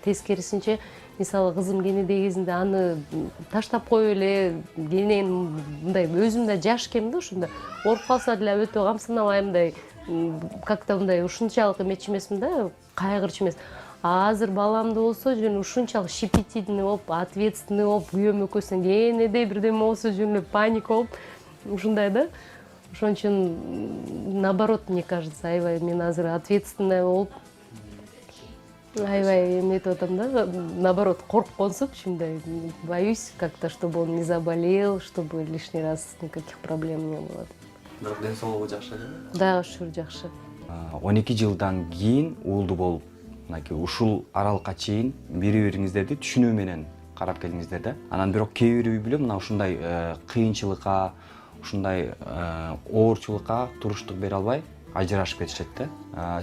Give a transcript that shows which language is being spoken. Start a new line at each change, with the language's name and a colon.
Kyrgyz: Тескерисинче, мисалы, кызым кенеде кезинде аны таштап коюп эле, кенен мындай өзүм да жаш экенмин да, ошондо ооруп калса деле өтө камсынабай мындай как-то мындай ушунчалык эметчү эмесмин да, кайгырчу эмес. А азыр баламды болсо жөн ушунчалык щепетильный болуп, ответственный болуп, күйөөм экөөсүн кенеде бирдеме болсо жөн эле паника болуп, ушундай да. Ошон үчүн наоборот,
Russian: мне кажется,
Kyrgyz: аябай мен азыр ответственная болуп, аябай эметип атам да, наоборот коркконсуп ушундай,
Russian: боюсь как-то, чтобы он не заболел, чтобы лишний раз никаких проблем не было.
Kyrgyz: Бирок ден соолугу жакшы эле. Дагы шүр жакшы. 12 жылдан кийин уулду болуп, мынакей ушул аралыкка чейин бири-бириңиздерди түшүнүү менен карап келиңиздер да. Анан бирок кээ бир үй бүлө мына ушундай кыйынчылыкка, ушундай оорчулукка туруштук бере албай ажырашып кетишет да.